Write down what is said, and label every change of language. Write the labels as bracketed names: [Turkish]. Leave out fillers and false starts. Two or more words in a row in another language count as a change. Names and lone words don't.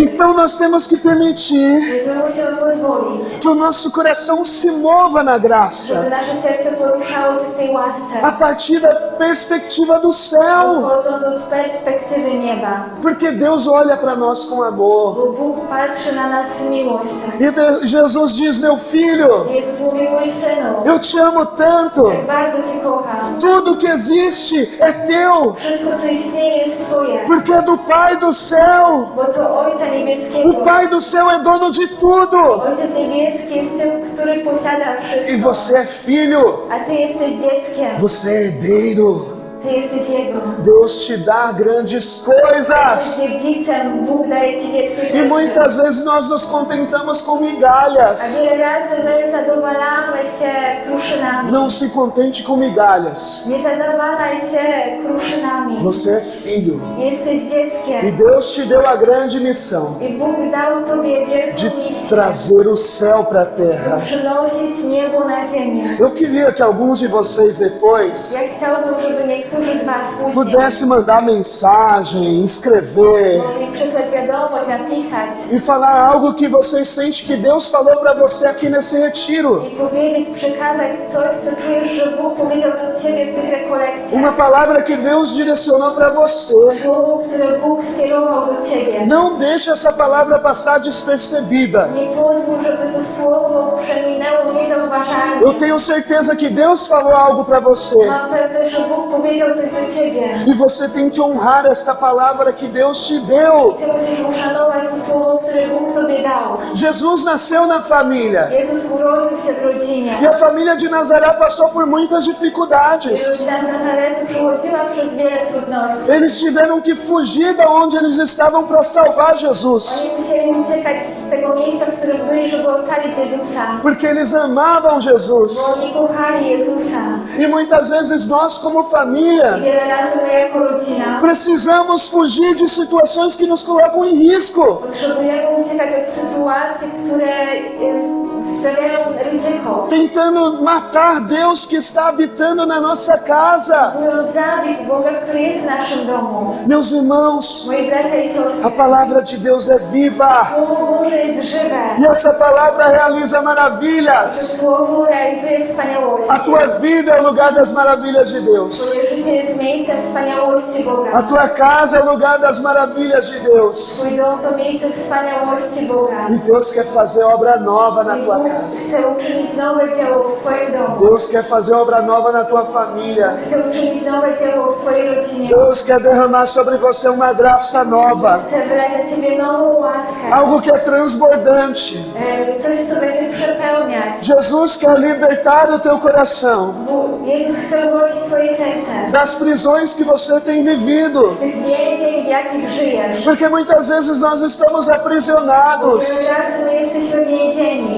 [Portuguese] Então nós temos que permitir [Polish] Więc my musimy pozwolić, [Portuguese] que o nosso coração se mova na graça [Polish] żeby nasze serce poruszało się w tej łasce. [Portuguese] a partir da perspectiva do céu, [Polish] Chodząc od perspektywy nieba. [Portuguese] porque Deus olha para nós com amor. [Polish] Bo Bóg patrzy na nas z miłością. [Portuguese] E Jesus diz: meu filho, [Polish] Jezus mówi, mój synu, [Portuguese] eu te amo tanto. [Polish] tak bardzo Cię kocham. [Portuguese] Tudo que existe é teu, [Polish] Wszystko, co istnieje, jest Twoje. [Portuguese] porque é do Pai do céu. [Polish] Bo to Ojca Niebieskiego. [Portuguese] O Pai do céu é dono de tudo. [Polish] Ojciec Niebieski jest tym, który posiada [Portuguese] E [Polish] wszystko. [Portuguese] você é filho, [Polish] A Ty jesteś dzieckiem. [Portuguese] você é herdeiro. [Polish] Ty jesteś Jego. [Portuguese] Deus te dá grandes coisas. [Polish] Jesteś dziedzicem, Bóg daje Ci wielkie [Portuguese] E [Polish] rzeczy. [Portuguese] muitas vezes nós nos contentamos com [Polish] A [Portuguese] migalhas. [Polish] wiele razy my zadowalamy się kruszynami. [Portuguese] Não se contente com migalhas. [Polish] Nie zadowalaj się kruszynami. [Portuguese] Você é filho. [Polish] Jesteś [Portuguese] E [Polish] dzieckiem. [Portuguese] Deus te deu a grande missão [Polish] I Bóg dał Tobie wielką [Portuguese] de [Polish] misję. [Portuguese] trazer o céu para a terra. [Polish] By przynosić niebo na ziemię. [Portuguese] Eu queria que alguns de vocês depois [Polish] Ja chciałbym, żeby niektórzy z Was później [Portuguese] pudesse mandar mensagem, escrever [Polish] mogli przysłać wiadomość, napisać [Portuguese] e falar algo que vocês sentem que Deus falou para você aqui nesse retiro. [Polish] i powiedzieć, przekazać coś, co czujesz, że Bóg powiedział do Ciebie w tych rekolekcjach. [Portuguese] Uma palavra que Deus direcionou para você. [Polish] Słowo, które Bóg skierował do Ciebie. [Portuguese] Não deixe essa palavra passar despercebida. [Polish] Nie pozwól, żeby to słowo przeminęło niezauważalnie. [Portuguese] Eu tenho certeza que Deus falou algo para você. [Polish] Mam pewność, że Bóg powiedział coś do Ciebie. [Portuguese] E você tem que honrar esta palavra que Deus te deu. [Polish] Ty musisz uszanować to słowo, które Bóg Tobie dał. [Portuguese] Jesus nasceu na família. [Polish] Jezus urodził się w rodzinie. [Portuguese] E a família de Nazaré passou por muitas dificuldades. [Polish] Rodzina z Nazaretu przechodziła przez wiele trudności. [Portuguese] Eles tiveram que fugir da onde eles estavam para salvar Jesus. [Polish] Oni musieli uciekać z tego miejsca, w którym byli, żeby ocalić Jezusa. [Portuguese] Porque eles amavam Jesus. [Polish] Bo oni kochali Jezusa. [Portuguese] E muitas vezes nós, como família, [Polish] Wiele razy my jako rodzina [Portuguese] precisamos fugir de situações que nos colocam em risco. [Polish] potrzebujemy uciekać od sytuacji, które sprawiają ryzyko. [Portuguese] Tentando matar Deus que está habitando na nossa casa. [Polish] Próbując zabić Boga, który jest w naszym domu. [Portuguese] Meus irmãos, [Polish] Moi bracia i siostry, [Portuguese] a palavra de Deus é viva. [Polish] Słowo Boże jest żywe. [Portuguese] E essa palavra realiza [Polish] To [Portuguese] maravilhas. [Polish] Słowo realizuje wspaniałości. [Portuguese] A tua vida é o lugar das maravilhas de Deus. [Polish] Twoje życie jest miejscem wspaniałości [Portuguese] A [Polish] Boga. [Portuguese] tua casa é o lugar das maravilhas de Deus. [Polish] Twój dom to miejsce wspaniałości Boga. [Portuguese] E Deus quer fazer obra nova na [Polish] I [Portuguese] tua [Polish] Bóg [Portuguese] casa. [Polish] chce uczynić nowe dzieło w Twoim domu. [Portuguese] Deus quer fazer obra nova na tua família. [Polish] Chce uczynić nowe dzieło w Twojej rodzinie. [Portuguese] Deus quer derramar sobre você uma graça nova. [Polish] Chce wylać na Ciebie nową łaskę. [Portuguese] Algo que é transbordante. [Polish] Coś, co będzie przepełniać. [Portuguese] Jesus quer libertar o teu coração [Polish] Jezus chce uwolnić Twoje serce [Portuguese] das prisões que você tem vivido. [Polish] z tych więzień, w jakich żyjesz. [Portuguese] Porque muitas vezes nós estamos [Polish] Wiele [Portuguese] aprisionados. [Polish] razy my jesteśmy więzieni,